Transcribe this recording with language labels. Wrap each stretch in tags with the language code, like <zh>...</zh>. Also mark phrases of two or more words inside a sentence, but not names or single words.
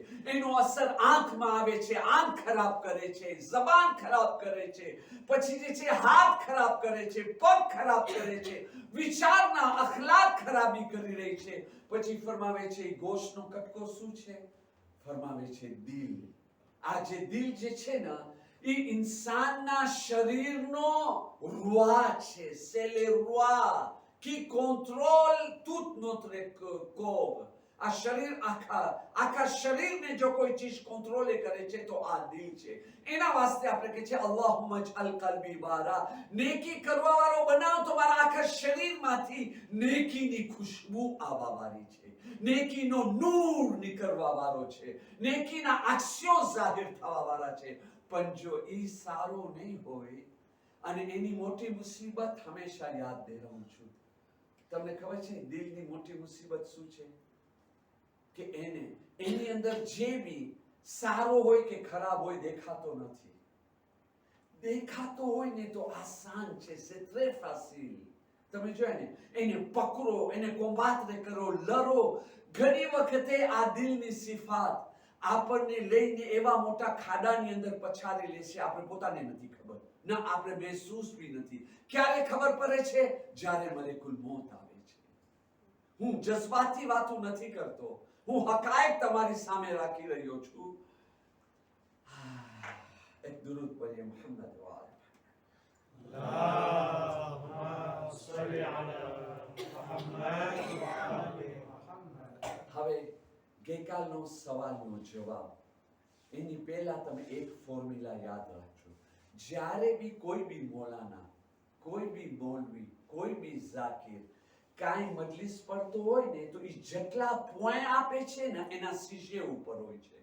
<gu>એનો અસર આંખમાં આવે છે, આંખ ખરાબ કરે છે, જબાન ખરાબ કરે છે, પછી જે છે હાથ ખરાબ કરે છે, પગ ખરાબ કરે છે, વિચારના અખલાક ખરાબી કરી રહી છે. પછી ફરમાવે છે ગોશનો કટકો શું છે? ફરમાવે છે દિલ. આ જે દિલ જે છે ને એ ઇન્સાનના શરીરનો રૂઆ છે,</gu> <fr>c'est le roi qui contrôle tout notre corps.</fr> <gu>આ શરીર આખા શરીરને જો કોઈ ચીજ કંટ્રોલ કરે છે તો આ દિલ છે. એના વાસ્તે આપણે કહે છે</gu> <ar>اللهم اجعل قلبي بارا,</ar> <gu>નેકી કરવા વાળો બનાવ તો મારા આખા શરીરમાંથી નેકીની ખુશ્બુ આવવા વાળી છે, નેકીનો નૂર નીકળવા વાળો છે, નેકીના અક્ષરો જાહેર થવા વાળા છે. પણ જો એ સારો નહીં હોય, અને એની મોટી મુસીબત હંમેશા યાદ દેવું છું, તમને ખબર છે દિલની મોટી મુસીબત શું છે? કે એની અંદર જે બી સારો હોય કે ખરાબ હોય દેખાતો નથી. દેખાતો હોય ને તો આસાન છે,</gu> <fr>c'est très facile.</fr> <gu>તમે જોયા ને, એને પકડો, એને કોમ્બાત કરો, લડો. ઘણી વખતે આ દિલની સિફાત આપણને લઈને એવા મોટા ખાડાની અંદર પછાડી લેશે, આપણે પોતાને નથી ખબર, ના આપણે મહેસૂસ બી નથી. ક્યારે ખબર પડે છે? જ્યારે મલેકુલ મોત આવે છે. હું જજ્બાતી વાતો નથી કરતો, હું હકાયક તમારી સામે રાખી રહ્યો છું. એક દુરૂદ પઢીએ મુહમ્મદ વાલે.</gu> <ar>اللهم صل على محمد وعلى محمد.</ar> <gu>હવે ગઈકાલનો સવાલનો જવાબ, એની પહેલા તમે એક ફોર્મ્યુલા યાદ રાખજો. જ્યારે બી કોઈ બી મૌલાના, કોઈ બી મૌલવી, કોઈ બી ઝાકિર કાંઈ મજલિસ પડતો હોય ને તો એ જેટલા પોઈન્ટ આપે છે ને એના સીજે ઉપર હોય છે.</gu>